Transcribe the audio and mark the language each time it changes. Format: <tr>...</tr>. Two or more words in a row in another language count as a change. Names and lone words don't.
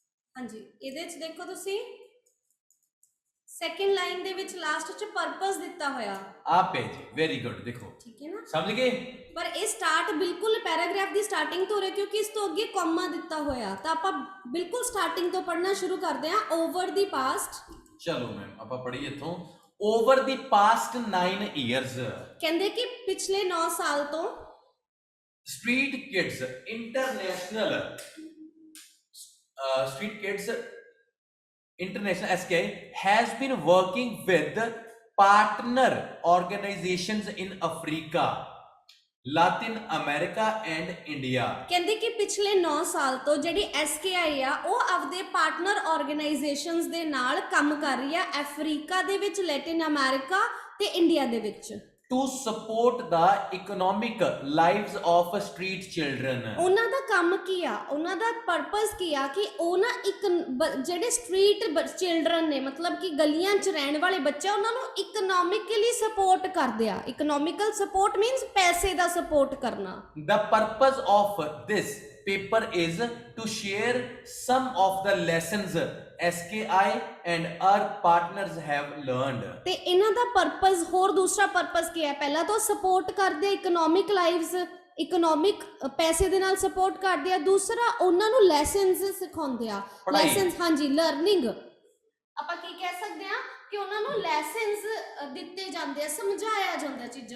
<pa>ਹਾਂਜੀ ਇਹਦੇ ਚ ਦੇਖੋ ਤੁਸੀਂ</pa> <en>second line</en> <pa>ਦੇ ਵਿੱਚ ਲਾਸਟ ਚ ਪਰਪਸ ਦਿੱਤਾ ਹੋਇਆ,</pa> <hi>आप है जी,</hi> <en>very good.</en> <hi>देखो</hi> <pa>ਠੀਕ ਹੈ ਨਾ।</pa> <hi>समझ गए।</hi> <pa>ਪਰ ਇਹ ਸਟਾਰਟ ਬਿਲਕੁਲ ਪੈਰਾਗ੍ਰਾਫ ਦੀ ਸਟਾਰਟਿੰਗ ਤੋਂ ਹੋ ਰਿਹਾ ਕਿਉਂਕਿ ਇਸ ਤੋਂ ਅੱਗੇ ਕੌਮਾ ਦਿੱਤਾ ਹੋਇਆ, ਤਾਂ ਆਪਾਂ ਬਿਲਕੁਲ ਸਟਾਰਟਿੰਗ ਤੋਂ ਪੜ੍ਹਨਾ ਸ਼ੁਰੂ ਕਰਦੇ ਹਾਂ।</pa> <en>over the past,</en> <hi>चलो मैम आप पढ़िए इथों।</hi> <en>over the past 9 years</en> <pa>ਕਹਿੰਦੇ ਕਿ ਪਿਛਲੇ 9 ਸਾਲ ਤੋਂ</pa> <en>street kids international street kids international SKI has been working with partner organizations in Africa, Latin America and India।</en> <pa>ਕਹਿੰਦੇ ਕਿ ਪਿਛਲੇ 9 ਸਾਲ ਤੋਂ ਜਿਹੜੀ SKI ਆ ਉਹ ਆਪਦੇ</pa> <en>partner organizations</en> <pa>ਦੇ ਨਾਲ ਕੰਮ ਕਰ ਰਹੀ ਆ ਅਫਰੀਕਾ ਦੇ ਵਿੱਚ, ਲੈਟਿਨ ਅਮਰੀਕਾ ਤੇ ਇੰਡੀਆ ਦੇ ਵਿੱਚ,</pa> <en>to support the economic lives of street children।</en> <pa>ਉਹਨਾਂ ਦਾ ਕੰਮ ਕੀ ਆ, ਉਹਨਾਂ ਦਾ ਪਰਪਸ ਕੀ ਆ ਕਿ ਉਹ ਨਾ ਇੱਕ ਜਿਹੜੇ</pa> <en>street children</en> <pa>ਨੇ, ਮਤਲਬ ਕਿ ਗਲੀਆਂ 'ਚ ਰਹਿਣ ਵਾਲੇ ਬੱਚੇ, ਉਹਨਾਂ ਨੂੰ</pa> <en>economically support</en> <pa>ਕਰਦੇ ਆ।</pa> <en>economical support means</en> <pa>ਪੈਸੇ ਦਾ ਸਪੋਰਟ ਕਰਨਾ।</pa> <en>The purpose of this paper is to share some of the lessons SKI and our partners have learned।</en> <pa>ਤੇ ਇਹਨਾਂ ਦਾ ਪਰਪਸ, ਹੋਰ ਦੂਸਰਾ ਪਰਪਸ ਕੀ ਹੈ? ਪਹਿਲਾਂ ਤਾਂ ਸਪੋਰਟ ਕਰਦੇ ਆ</pa> <en>economic lives,</en> <pa>ਇਕਨੋਮਿਕ ਪੈਸੇ ਦੇ ਨਾਲ ਸਪੋਰਟ ਕਰਦੇ ਆ। ਦੂਸਰਾ ਉਹਨਾਂ ਨੂੰ ਲੈਸਨਸ ਸਿਖਾਉਂਦੇ ਆ। ਪੜ੍ਹਾਈ। ਲੈਸਨਸ, ਹਾਂਜੀ, ਲਰਨਿੰਗ ਆਪਾਂ ਕੀ ਕਹਿ ਸਕਦੇ ਆ ਕਿ ਉਹਨਾਂ ਨੂੰ ਲੈਸਨਸ ਦਿੱਤੇ ਜਾਂਦੇ ਆ, ਸਮਝਾਇਆ ਜਾਂਦਾ ਚੀਜ਼ਾਂ</pa>